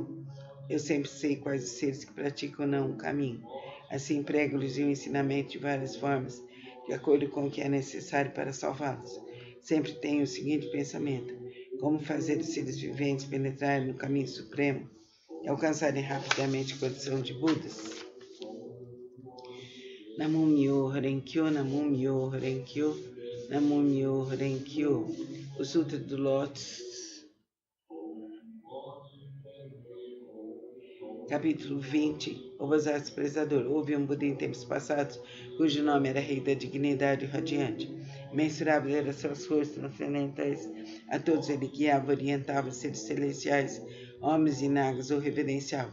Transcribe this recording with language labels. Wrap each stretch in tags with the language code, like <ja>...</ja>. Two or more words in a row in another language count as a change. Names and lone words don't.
<pt>Eu sempre sei quais os seres que praticam ou não o caminho. Assim prego-lhes o ensinamento de várias formas, de acordo com o que é necessário para salvá-los. Sempre tenho o seguinte pensamento: como fazer os seres viventes penetrarem no caminho supremo e alcançarem rapidamente a condição de Budas?</pt> <ja>Namo Myoho Renkyo, Namo Myoho Renkyo, Namo Myoho Renkyo.</ja> <pt>O Sutra do Lótus, capítulo 20. O Bosatsu Desprezador. Houve um Buda em tempos passados, cujo nome era Rei da Dignidade Radiante. Imensurável eram suas forças transcendentais. A todos ele guiava, orientava, seres celestiais, homens e nagas o reverenciavam.</pt>